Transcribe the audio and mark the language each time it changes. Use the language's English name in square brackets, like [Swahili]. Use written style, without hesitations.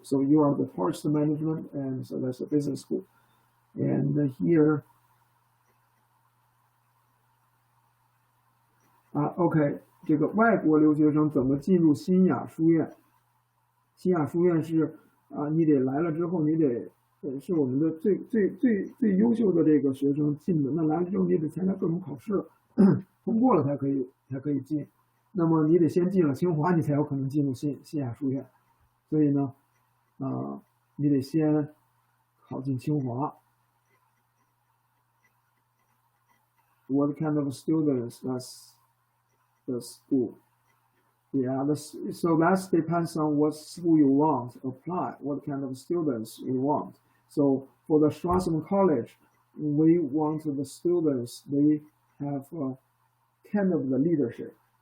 [English] So you are the towards the management, and so that's the business school. And here, OK， [Chinese] 这个外国留学生怎么进入新雅书院？新雅书院是你得来了之后，你得是我们的最优秀的这个学生进的。那来了之后，你得参加各种考试，通过了才可以进。那么你得先进了清华，你才有可能进入新亚书院。所以呢，你得先考进清华。 [English] What kind of students does the school? Yeah, so that depends on what school you want to apply, what kind of students you want. So for the Strassman College, we want the students, they have kind of the leadership.